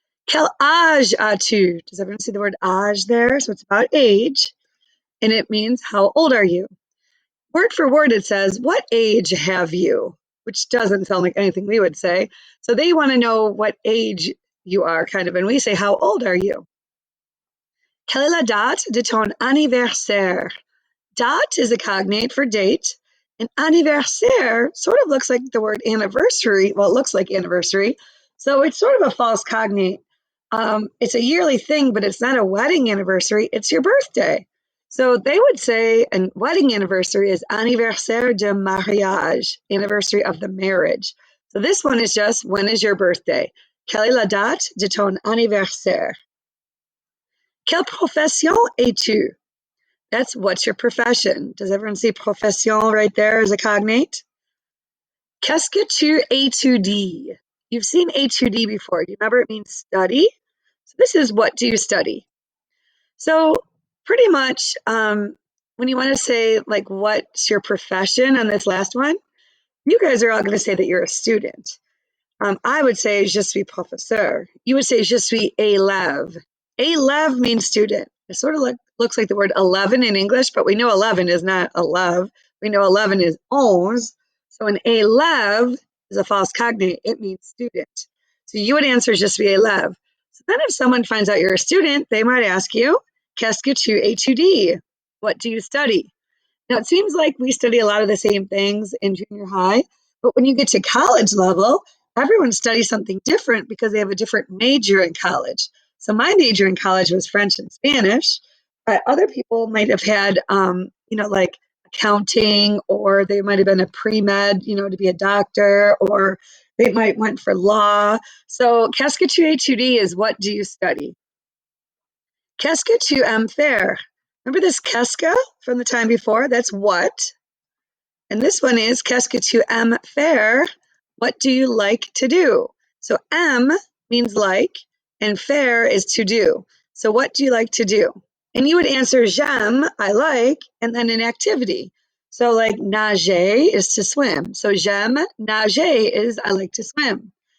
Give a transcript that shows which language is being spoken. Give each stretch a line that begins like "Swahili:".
French: Quel âge as-tu?
English: Does everyone see the word âge there? So it's about age, and it means, how old are you? Word for word, it says, what age have you? Which doesn't sound like anything we would say. So they want to know what age you are, kind of, and we say, how old are you?
French: Quelle est la date de ton anniversaire?
English: Date is a cognate for date, and anniversaire sort of looks like the word anniversary. Well, it looks like anniversary, so it's sort of a false cognate. It's a yearly thing, but it's not a wedding anniversary. It's your birthday. So they would say a wedding anniversary is
French: anniversaire de mariage,
English: anniversary of the marriage. So this one is just, when is your birthday?
French: Quelle est la date de ton anniversaire? Quelle profession es-tu?
English: That's, what's your profession? Does everyone see profession right there as a cognate?
French: Qu'est-ce que tu étudies?
English: You've seen étudier before. Do you remember it means study? So this is, what do you study? So pretty much when you want to say, like, what's your profession on this last one, you guys are all going to say that you're a student. I would say
French: je suis professeur.
English: You would say
French: je suis élève.
English: Élève means student. It sort of looks like the word 11 in English, but we know 11 is not 11. We know 11 is 11. So an élève is a false cognate. It means student. So you would answer
French: je suis élève.
English: So then if someone finds out you're a student, they might ask you,
French: qu'est-ce que tu étudies?
English: What do you study? Now, it seems like we study a lot of the same things in junior high, but when you get to college level, everyone studies something different because they have a different major in college. So my major in college was French and Spanish, but other people might have had, like accounting, or they might have been a pre-med, to be a doctor, or they might went for law. So
French: qu'est-ce que tu étudies
English: is what do you study?
French: Qu'est-ce que tu aimes faire?
English: Remember this qu'est-ce que from the time before? That's what. And this one is
French: qu'est-ce que tu aimes faire?
English: What do you like to do? So aime means like, and faire is to do. So what do you like to do? And you would answer
French: j'aime,
English: I like, and then an activity. So like nager is to swim. So
French: j'aime nager
English: is I like to swim.